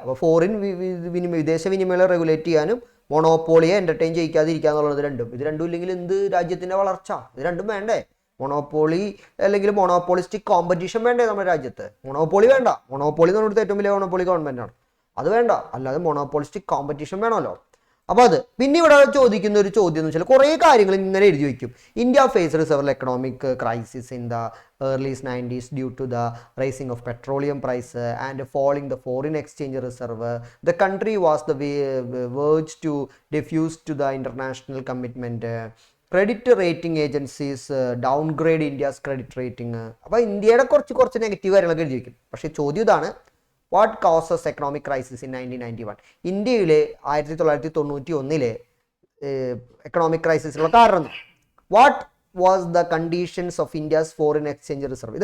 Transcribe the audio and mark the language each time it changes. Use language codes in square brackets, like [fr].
[ml] അപ്പോൾ ഫോറിൻ വിദേശ വിനിമയം റെഗുലേറ്റ് ചെയ്യാനും മോണോപോളിയെ എന്റർടൈൻ ചെയ്യിക്കാതിരിക്കുക എന്നുള്ളത് ഇത് രണ്ടും ഇല്ലെങ്കിൽ എന്ത് രാജ്യത്തിന്റെ വളർച്ച? ഇത് രണ്ടും വേണ്ടേ? മൊണോപോളി അല്ലെങ്കിൽ മൊണോപോളിസ്റ്റിക് കോമ്പറ്റീഷൻ വേണ്ടേ നമ്മുടെ രാജ്യത്ത്? മൊണോപോളി വേണ്ട. മൊണോപോളി എന്ന് പറഞ്ഞിട്ട് ഏറ്റവും വലിയ മൊണോപോളി ഗവൺമെന്റ് ആണ്, അത് വേണ്ട. അല്ലാതെ മൊണോപോളിസ്റ്റിക് കോമ്പറ്റീഷൻ വേണമല്ലോ. അപ്പൊ അത് പിന്നെ ഇവിടെ ചോദിക്കുന്ന ഒരു ചോദ്യം എന്ന് വെച്ചാൽ കുറേ കാര്യങ്ങൾ ഇങ്ങനെ എഴുതി വയ്ക്കും. [en] India faced several economic crisis in the early 90s due to the rising of petroleum price and falling the foreign exchange reserve. The country was the verge to diffuse to the international commitment. Credit rating agencies downgrade India's credit rating. [ml] അപ്പോൾ ഇന്ത്യയുടെ കുറച്ച് negative കാര്യങ്ങളൊക്കെ എഴുതി വയ്ക്കും. പക്ഷേ ചോദ്യം ഇതാണ്, [en] What causes economic crisis in 1991? [ml] ഇന്ത്യയിലെ 1991 എക്കണോമിക് ക്രൈസിസിനുള്ള കാരണം [en] What was the conditions of India's foreign exchange reserve?